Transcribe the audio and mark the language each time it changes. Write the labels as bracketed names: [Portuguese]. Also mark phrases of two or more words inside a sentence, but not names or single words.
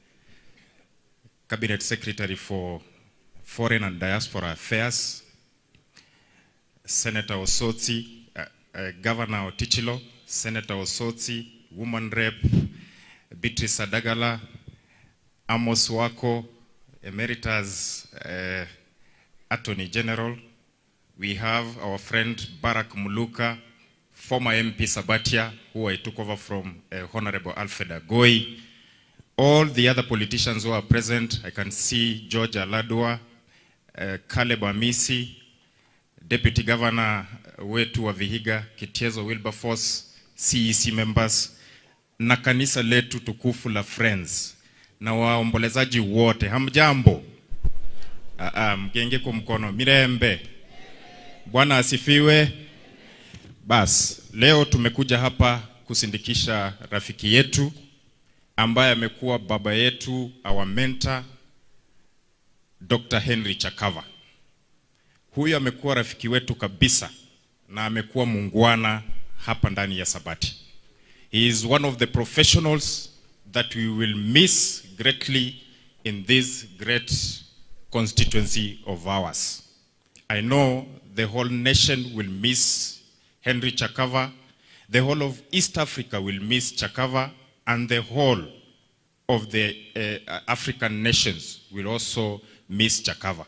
[English] Cabinet Secretary for Foreign and Diaspora Affairs, Senator Osotsi, Governor Otichilo, Senator Osotsi, Woman Rep, Beatrice Adagala, Amos Wako, Emeritus Attorney General. We have our friend Barack Muluka, former MP Sabatia, who I took over from Honorable Alfred Agoi. All the other politicians who are present, I can see George Aladua, Caleb Amisi, Deputy Governor [Swahili] wetu wa Vihiga, [English] Kitiezo Wilberforce, CEC members, [Swahili] na kanisa letu tukufu la Friends, na waombolezaji wote. Hamjambo? Mgenge kwa mkono. Mirembe. Bwana asifiwe. Bas, leo tumekuja hapa kusindikisha rafiki yetu ambaye amekuwa baba yetu, [English] our mentor, [Swahili] Dr. Henry Chakava. Huyu amekuwa rafiki wetu kabisa na amekuwa muungwana hapa ndani ya Sabati. [English] He is one of the professionals that we will miss greatly in this great constituency of ours. I know the whole nation will miss Henry Chakava. The whole of East Africa will miss Chakava, and the whole of the African nations will also miss Chakava.